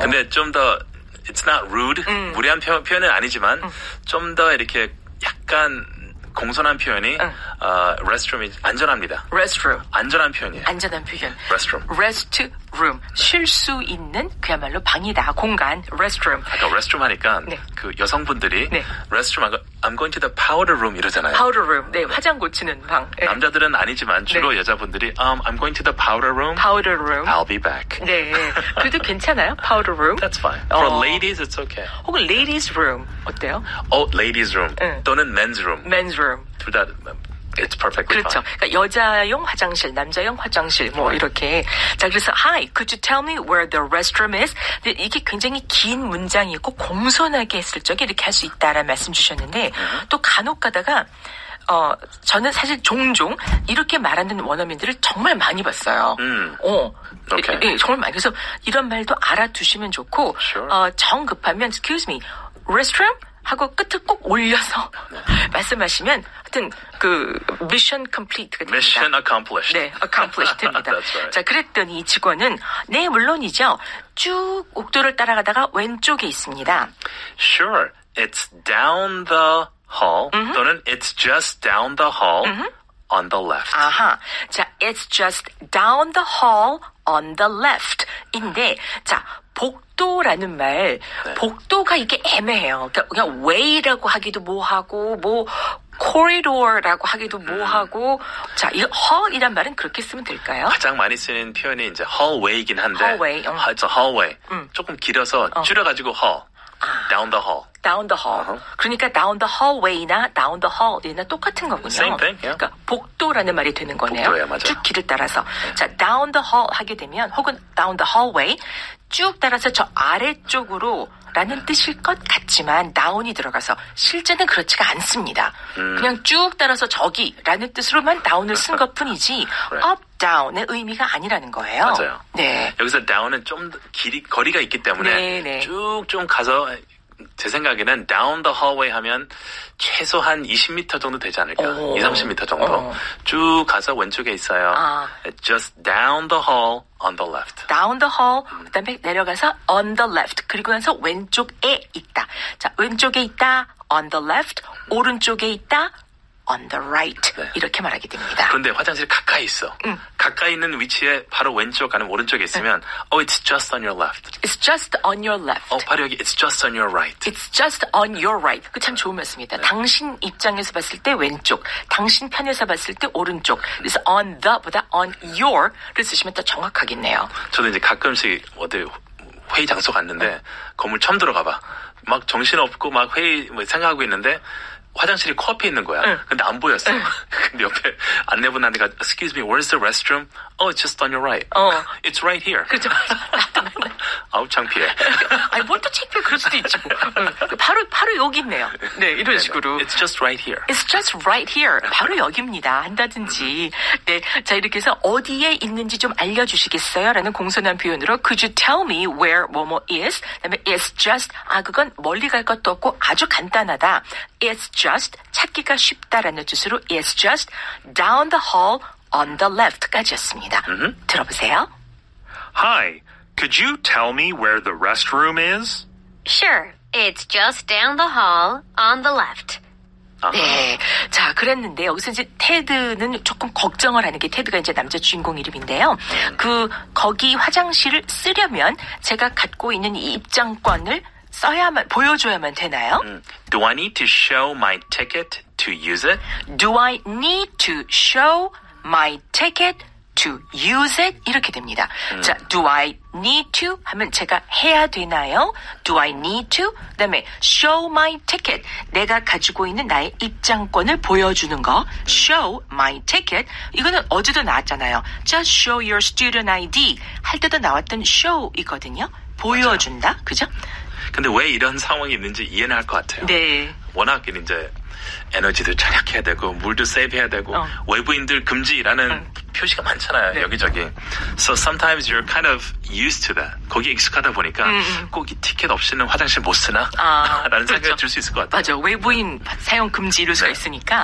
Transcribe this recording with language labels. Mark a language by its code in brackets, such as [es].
[ko] 근데 좀 더 [en] it's not rude [ko] 무례한 표현은 아니지만 좀 더 이렇게 약간 공손한 표현이 restroom이 안전합니다. [en] restroom. [ko] 안전한 표현이에요. 안전한 표현. [en] restroom. restroom. [ko] 쉴 수 있는 그야말로 방이다. 공간. restroom. 아까 restroom 하니까 네. 그 여성분들이 네. [en] restroom 하고 I'm going to the powder room 이러잖아요. [ko] powder room. 네, 화장 고치는 방. 네. 남자들은 아니지만 주로 네. [en] 여자분들이 I'm going to the powder room. powder room. I'll be back. [ko] 네. 그래도 괜찮아요? powder room. [en] That's fine. For ladies, it's okay. [ko] 혹은 ladies room. 어때요? [en] ladies room [ko] 네. [en] 또는 men's room. men's room. 둘 다 it's perfectly [ko] 그렇죠. [en] fine. [ko] 그러니까 여자용 화장실, 남자용 화장실 뭐 이렇게. 자, 그래서 [en] Hi, could you tell me where the restroom is? [ko] 근데 이게 굉장히 긴 문장이고 공손하게 했을 적에 이렇게 할 수 있다라는 말씀 주셨는데 또 간혹 가다가 저는 사실 종종 이렇게 말하는 원어민들을 정말 많이 봤어요. [en] Okay. [ko] 예, 정말 많이. 그래서 이런 말도 알아두시면 좋고, [en] Sure. [ko] 정 급하면, [en] excuse me, restroom? [ko] 하고 끝을 꼭 올려서 말씀하시면 하여튼 그 미션 컴플리트가 됩니다. [en] Mission accomplished. [ko] 네, accomplished 됩니다. [en] That's right. [ko] 자, 그랬더니 이 직원은 네, 물론이죠. 쭉 옥도를 따라가다가 왼쪽에 있습니다. [en] Sure, it's down the hall 또는 it's just down the hall on the left. [ko] 아하. [en] 자, it's just down the hall on the left. [ko] 인데, 자, 복도라는 말, 복도가 이게 애매해요. 그러니까 그냥 way라고 하기도 뭐하고, 뭐, corridor라고 하기도 뭐하고, 자, 이 hall이란 말은 그렇게 쓰면 될까요? 가장 많이 쓰는 표현이 이제 hallway이긴 한데, [en] hallway, it's a hallway. [ko] 조금 길어서 줄여가지고 hall, down the hall. [en] down the hall. [ko] 그러니까 down the hallway나 down the hall이나 똑같은 거군요. [en] Same thing, yeah. [ko] 그러니까 복도라는 말이 되는 거네요. 복도예요, 맞아요. 쭉 길을 따라서. 자, down the hall 하게 되면 혹은 down the hallway 쭉 따라서 저 아래쪽으로 라는 뜻일 것 같지만 down이 들어가서 실제는 그렇지가 않습니다. 그냥 쭉 따라서 저기라는 뜻으로만 down을 쓴 것뿐이지 up, down의 의미가 아니라는 거예요. 맞아요. 네. 여기서 down은 좀 더 거리가 있기 때문에 네. 쭉 좀 가서 제 생각에는 down the hallway 하면 최소 한 20m 정도 되지 않을까? 20-30m 정도. 쭉 가서 왼쪽에 있어요. [en] It's just down the hall on the left. [ko] down the hall, 그다음에 내려가서 on the left, 그리고 나서 왼쪽에 있다. 자, 왼쪽에 있다, on the left, 오른쪽에 있다, on the right. 네. 이렇게 말하게 됩니다. 그런데 화장실이 가까이 있어. 가까이 있는 위치에 바로 왼쪽 아니면 오른쪽에 있으면 [en] it's just on your left. It's just on your left. [ko] 바로 여기 [en] it's just on your right. It's just on your right. [ko] 그 참 좋은 말씀입니다. 당신 입장에서 봤을 때 왼쪽, 당신 편에서 봤을 때 오른쪽. 그래서 on the보다 on your를 쓰시면 더 정확하겠네요. 저도 이제 가끔씩 어디 회의 장소 갔는데 건물 처음 들어가봐. 막 정신없고 막 회의 생각하고 있는데 화장실이 코앞에 있는 거야. 근데 안 보였어. 근데 옆에 안내분한테 [en] excuse me, where's the restroom? Oh, it's just on your right. It's right here. [ko] 그렇죠. 아우 창피해. 아니 뭘 또 창피해. 그럴 수도 있지 뭐. 바로 여기 있네요. 네, 이런 식으로. [en] It's just right here. It's just right here. [ko] 바로 여기입니다. 한다든지. 네, 자 이렇게 해서 어디에 있는지 좀 알려주시겠어요? 라는 공손한 표현으로 [en] Could you tell me where 뭐뭐 is? [ko] 그다음에 It's just 그건 멀리 갈 것도 없고 아주 간단하다. [en] It's just 찾기가 쉽다라는 뜻으로 It's just down the hall on the left [ko] 까지였습니다. 들어보세요. [en] Hi, could you tell me where the restroom is? Sure, it's just down the hall on the left. [ko] 네. 자, 그랬는데 여기서 이제 테드는 조금 걱정을 하는 게 테드가 이제 남자 주인공 이름인데요. 거기 화장실을 쓰려면 제가 갖고 있는 이 입장권을 보여줘야만 되나요? [en] Do I need to show my ticket to use it? Do I need to show my ticket to use it? [ko] 이렇게 됩니다. 자, do I need to 하면 제가 해야 되나요? [en] Do I need to? 그다음에 show my ticket. [ko] 내가 가지고 있는 나의 입장권을 보여주는 거. [en] Show my ticket. [ko] 이거는 어제도 나왔잖아요. [en] Just show your student ID [ko] 할 때도 나왔던 show이거든요. 보여준다. 맞아요. 그죠? 근데 왜 이런 상황이 있는지 이해는 할 것 같아요. 네. 워낙 이제 에너지도 절약해야 되고 물도 세이브해야 되고 외부인들 금지라는 표시가 많잖아요. 네. 여기저기. [en] So sometimes you're kind of used to that. [ko] 거기에 익숙하다 보니까 꼭 이 티켓 없이는 화장실 못 쓰나? 라는 그렇죠. 생각을 줄 수 있을 것 같아요. 맞아. 외부인 사용 금지 이럴 수가 있으니까.